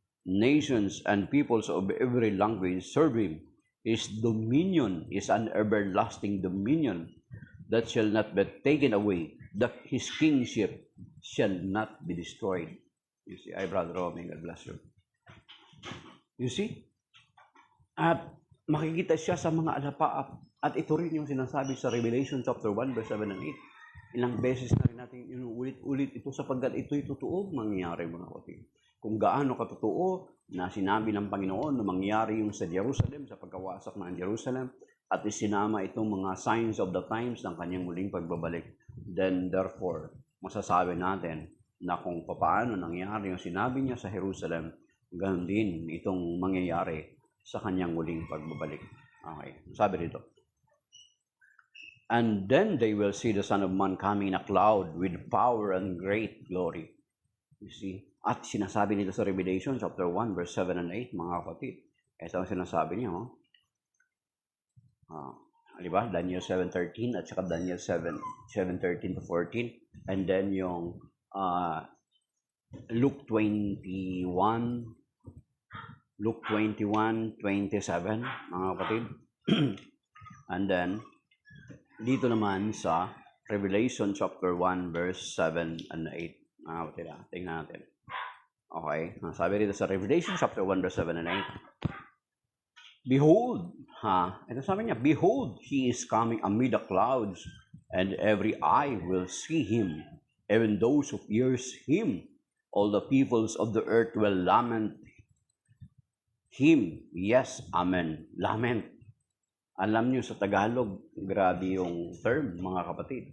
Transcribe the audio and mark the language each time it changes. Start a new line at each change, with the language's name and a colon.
English: Nations and peoples of every language serve him. His dominion is an everlasting dominion that shall not be taken away, that his kingship shall not be destroyed. You see, Brother Roming, God bless you. You see?
Filipino: At makikita siya sa mga alapaap. At ito rin yung sinasabi sa Revelation chapter 1, verse 7 and 8. Ilang beses na rin natin inuulit-ulit ito sapagkat ito'y totoo mangyayari, mga kapatid. Kung gaano katotoo na sinabi ng Panginoon na mangyayari yung sa Jerusalem, sa pagkawasak ng Jerusalem, at isinama itong mga
English: signs of the times
Filipino: ng kanyang muling pagbabalik, then therefore, masasabi natin na kung paano nangyari yung sinabi niya sa Jerusalem, ganoon din itong mangyayari sa kanyang muling pagbabalik. Okay, sabi dito.
English: And then they will see the Son of Man coming in a cloud with power and great glory. You see?
Filipino: At sinasabi nito sa Revelation chapter 1, verse 7 and 8, mga kapatid. Ito ang sinasabi niya. Diba? Daniel 7:13 at saka Daniel 7:13 to 14. And then yung Luke 21:27, mga kapatid. And then, dito naman sa Revelation chapter 1, verse 7 and 8. Mga kapatid, tingnan natin. Okay, sabi dito sa Revelation chapter 1, verse 7 and 8.
English: Behold,
Filipino: ito sabi niya,
English: behold, he is coming amid the clouds, and every eye will see him, even those who pierce him. All the peoples of the earth will lament him. Yes, amen. Lament.
Filipino: Alam niyo sa Tagalog, grabe yung term, mga kapatid.